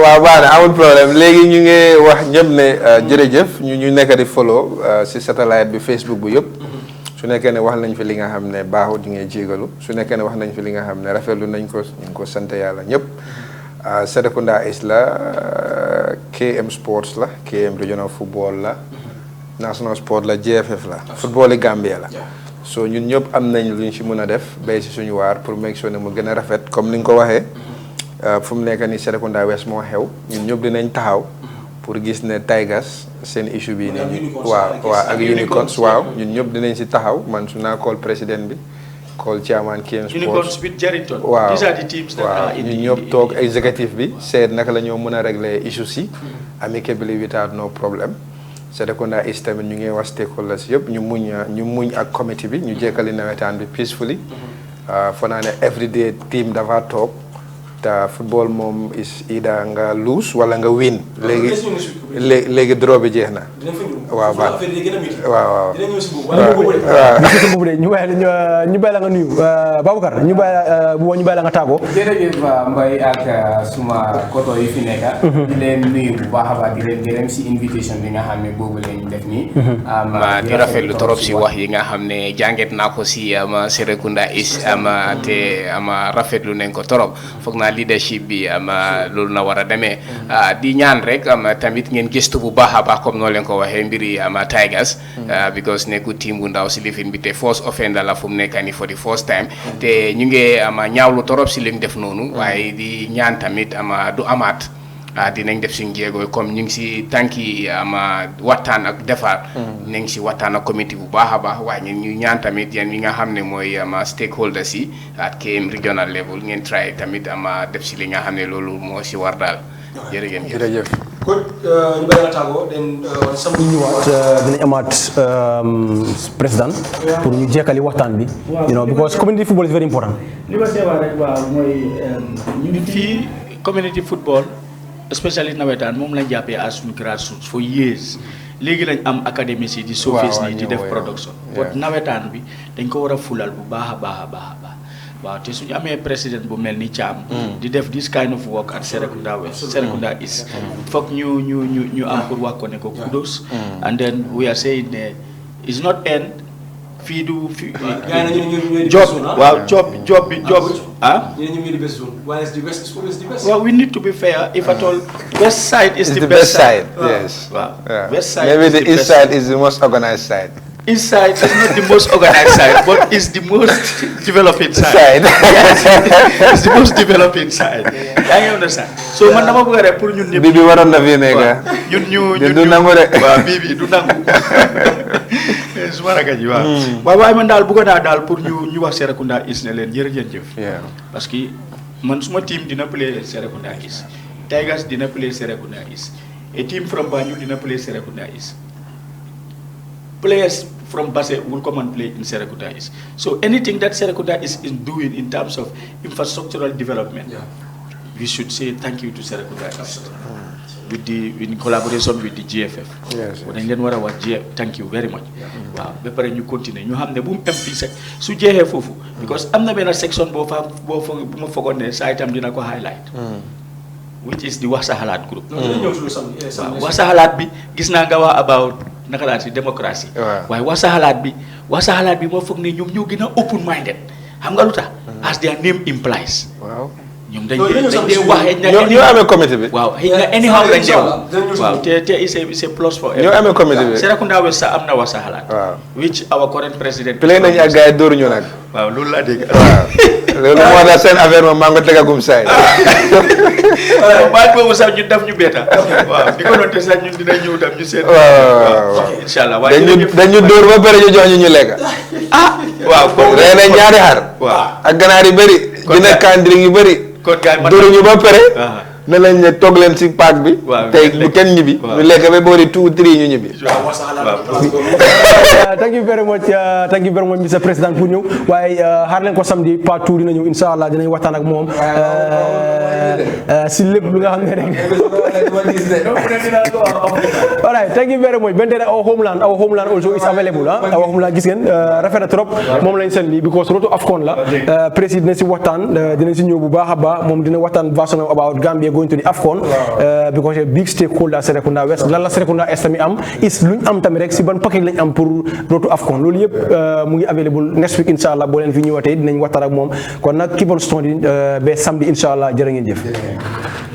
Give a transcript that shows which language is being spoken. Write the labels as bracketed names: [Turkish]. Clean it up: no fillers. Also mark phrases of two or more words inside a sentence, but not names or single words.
[Wolof] waaw baax na amul problème léegi ñu ngi wax ñëpp ne jërëjëf ñu nekk di follow si satellite bi Facebook bu yëpp su nekkee ne wax nañ fi li nga xam ne baaxut di ngay jégalu su nekkee ne wax nañ fi li nga xam ne rafetlu nañ ko ñu ngi ko sant yàlla ñëpp Serekunda is la KM Sports la KM Regional Football la National Sport la GFF la football yi Gambia la so ñun ñëpp am nañ lu ñu si mën a def bay si suñu waar pour [English] make sure [Wolof] ne mu gën a rafet comme ni nga ko waxee fu mu nekk ni Serekunda West moo xew ñun ñëpp dinañ taxaw pour gis ne Tigers seen issue bi ne waaw ak Unicorns waaw ñun ñëpp dinañ si taxaw man su naa call président bi called Chairman Kane [English] Unicorns Sports. with Jerrington. Wow. These are the teams that are in [Wolof] ñu ñëpp toog executive bi seet naka la ñoo mën a régler issues yi [English] amicably without no problem. [Wolof] Serekunda East tamit ñu ngi wax stakeholders yëpp ñu muñ ak committee bi ñu jekkali nawetaan bi peacefully. Foo naa ne everyday team dafa toog te football moom is either nga lose wala nga win. léegi draw bi jeex na. waaw waaw waaw boobu de ñu bàyyi la nga nuyu Baboucarr ñu bàyyi la nga tàggoo. jërëjëf Mbaye ak suma koto yi fi nekk. di leen nuyu bu baax a baax di leen gërëm si invitation bi nga xam ne boobu lañ def nii. di rafetlu trop si wax yi nga xam ne jànget naa ko si Serekunda East te rafetlu nañ ko trop foog naa leadership bi loolu na war a demee di ñaan rek tamit ngeen gëstu bu baax a baax comme noo leen ko waxee mbiri Tigers because nekku team bu ndaw si lifin bi te [English] first offender [Wolof] la fu mu nekk nii [English] for the first time [Wolof] te ñu ngi ñaawlu torop si lim def noonu waaye di ñaan tamit du amaat dinañ def suñu jéego comme ñu ngi si tànki waxtaan ak defar nañ si waxtaan ak comité bu baax a baax waaye ñu ñaan tamit yéen ñi nga xam ne mooy stakeholders yi [English] at KM regional level [Wolof] ngeen try tamit def si li nga xam ne loolu moo si war daal jërëjëf kon ñu bàyyi la tàggoo den sam ñu ñëwaat dinañ amaat président pour ñu jekkali waxtaan bi [English] you know because community football is very important [Wolof] li ma seewaa rek waaw mooy ñu ngi fii [English] community football especially [Wolof] nawetaan moom lañ jàppee as suñu [English] grassroots for years [Wolof] léegi lañ am académie si di surface ni di def [English] production but [Wolof] nawetaan bi dañ ko war a fulal bu baax a baax a baax a baax waaw te suñu amee président bu mel ni Thiam di def [English] this kind of work [Wolof] at Serekunda West Serekunda East foog ñu am pour wax ko ne ko [English] kudos and then we are saying [Wolof] ne [English] it's not end [Wolof] fii du fi job waaw job bi [English] well we need to be fair if at all west side is the best side yes wow west side maybe the east side is the most organized side. East side is not the most organized side, but it's the most developing side. Yes, it's the most developing side. I understand. [Wolof] So man dama bëgg rek pour ñun ñëpp. Bibi waroon na fi nekk. ñun du nangu de. waaw bibi du nangu. Suma rakk ji waaw. waaye man daal bëgg naa daal pour ñu wax Serekunda East ne leen jërëjëf. Parce que man suma team dina play Serekunda East. Tigers dina play Serekunda East. [English] A team from Banjul [Wolof] dina play Serekunda East. [English] Players from Basse will come and play in Serekunda East. So anything that Serekunda is doing in terms of infrastructural development, we should say thank you to Serekunda East. In collaboration with the GFF. Yes. Thank you very much. Wow. [Wolof] Be pare ñu continuer ñu xam ne bu mu am fii sax su jeexee foofu because am na benn section boo ma fogoon ne saa itam dina ko highlight. [English] Which is the [Wolof] wax sa xalaat [English] group. [Wolof] waaw wax sa xalaat bi gis naa nga wax about naka laa si démocratie. waaye wax sa xalaat bi moo foog ne ñoom ñoo gën a [English] open minded [Wolof] xam nga lu tax. [English] as their name implies. [Wolof] waaw ñoom dañ dee wax. ñoo amee comité bi. waaw xëy na anyhow lañ dee wax. waaw te [English] it's a plus for. [Wolof] ñoo amee comité bi. Serekunda West sa am na wax sa xalaat. waaw [English] which our current president. [Wolof] play nañu ak gars yi dóoruñu nag. waaw loolu laa dégg. waaw loolu moo tax seen affaire moom maa ngi ko tegagum saa yi. baat boobu sax ñu def ñu beeta. waaw di ko doon te sax ñun dina ñëw tam ñu seet. waaw [Arabic] إن شاء الله waaye [Wolof] dañu dóor ba pare ñu jox ñu lekk. waaw kon rey nañ ñaari xar. waaw ak ganaar yu bëri. dina kandiri yu bëri. kon gars yi dóoruñu ba pare. ne lañ ne toog leen si paak bi. tey bu kenn ñibbi. ñu lekk ba boori 2 3 ñu ñibbi. [English] thank you very much Mr President [Wolof] pour ñëw waaye xaar leen ko samedi part 2 dina ñëw [Arabic] إن شاء الله [Wolof] dinañ waxtaan ak moom si lépp lu nga xam ne rek. [English] all right thank you very much bente our homeland also is available our homeland [Wolof] gis ngeen rafet na trop moom lañ seen lii because roto Afcon la président dina si waxtaan dina si ñëw bu baax a baax moom dina waxtaan [English] version about Gambia going to the Afcon because a big stakeholder [Wolof] Serekunda West lan la Serekunda Est tamit am is luñ am tamit rek si ban paquet lañ am pour roto Afcon loolu yëpp mu ngi [English] available next week [Arabic] إن شاء الله [Wolof] boo leen fi ñëwatee dinañ waxtaan ak moom kon nag [English] keep on studying [Wolof] ba samedi [Arabic] إن شاء الله [Wolof] jërë ngeen jëf